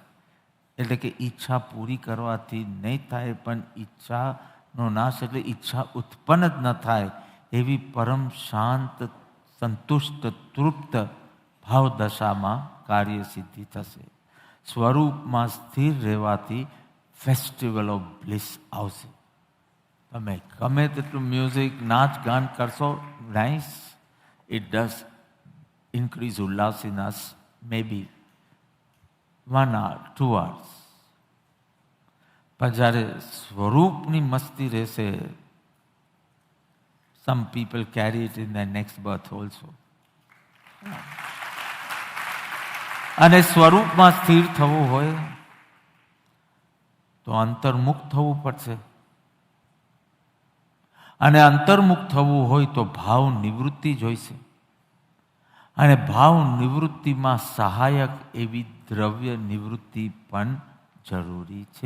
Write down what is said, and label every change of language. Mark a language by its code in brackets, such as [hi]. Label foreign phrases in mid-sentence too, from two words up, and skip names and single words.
[gu] એટલે કે ઈચ્છા પૂરી કરવાથી નહીં થાય, પણ ઈચ્છાનો નાશ એટલે ઈચ્છા ઉત્પન્ન જ ન થાય એવી પરમ શાંત, સંતુષ્ટ, તૃપ્ત ભાવ દશામાં કાર્ય સિદ્ધિ થશે. સ્વરૂપમાં સ્થિર રહેવાથી [en] festival of bliss [gu] આવશે. તમે ગમે તેટલું મ્યુઝિક, નાચ ગાન કરશો, [en] Nice, it does increase ઉલ્લાસ in us, may be 1 hour, 2 hours. [gu] પણ જ્યારે સ્વરૂપની મસ્તી રહેશે, [en] some people carry it in their next birth also. [gu] અને સ્વરૂપમાં સ્થિર થવું હોય તો અંતર્મુખ થવું પડશે. અને અંતર્મુખ થવું હોય તો ભાવ નિવૃત્તિ જોઈશે. અને ભાવ નિવૃત્તિમાં સહાયક એવી દ્રવ્ય નિવૃત્તિ પણ જરૂરી છે.